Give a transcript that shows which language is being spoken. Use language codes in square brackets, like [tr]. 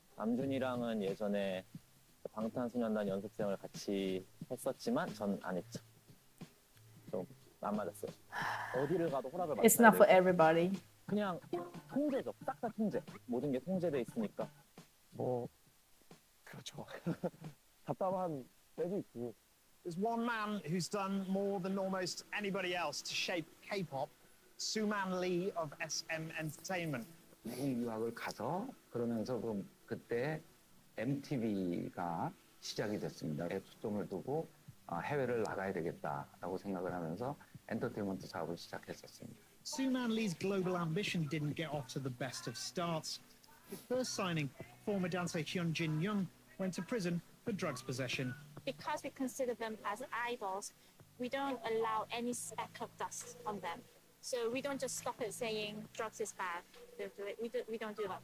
[ko] 남준이랑은 예전에 방탄소년단 연습생을 같이 했었지만 전 안 했죠. 좀 안 맞았어요. 어디를 가도 허락을 [en] It's [ko] 받아야 [en] not for [ko] 되고 [en] everybody. [ko] 그냥 통제죠. 싹 다 통제. 모든 게 통제돼 있으니까 뭐 그렇죠. 답답한 때도 있고. [en] There's one man who's done more than almost anybody else to shape K-pop, Suman Lee of SM Entertainment. [ko] 해외 유학을 가서 그러면서 그때 MTV가 시작이 됐습니다. 초점을 두고 해외를 나가야 되겠다라고 생각을 하면서 엔터테인먼트 사업을 시작했었습니다. [en] Suman Lee's global ambition didn't get off to the best of starts. His first signing, former dancer Hyun Jin Young, went to prison for drugs possession. Because we consider them as idols, we don't allow any speck of dust on them. So we don't just stop it saying drugs is bad. We don't do that.